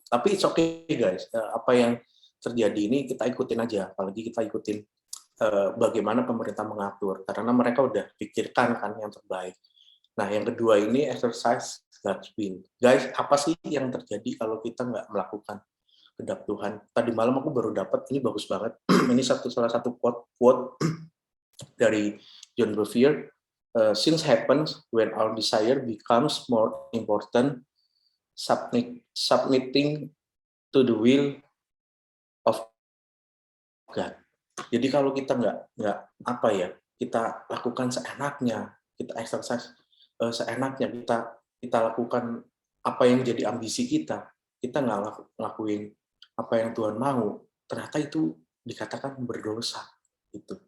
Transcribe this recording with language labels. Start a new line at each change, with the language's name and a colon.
Indonesian: Tapi
English: it's okay
Indonesian: guys, apa yang terjadi ini kita ikutin aja, apalagi kita ikutin bagaimana pemerintah mengatur, karena mereka udah pikirkan kan yang terbaik. Nah, yang kedua ini
English: exercise God's will.
Indonesian: Guys, apa sih yang terjadi kalau kita nggak melakukan kehendak Tuhan? Tadi malam aku baru dapat, ini bagus banget. Ini salah satu quote dari John Bevere.
English: Since happens when our desire becomes more important, submitting to the will of God.
Indonesian: Jadi kalau kita nggak apa ya, kita lakukan seenaknya, kita exercise seenaknya, kita lakukan apa yang jadi ambisi kita nggak ngelakuin apa yang Tuhan mau, ternyata itu dikatakan berdosa. Gitu.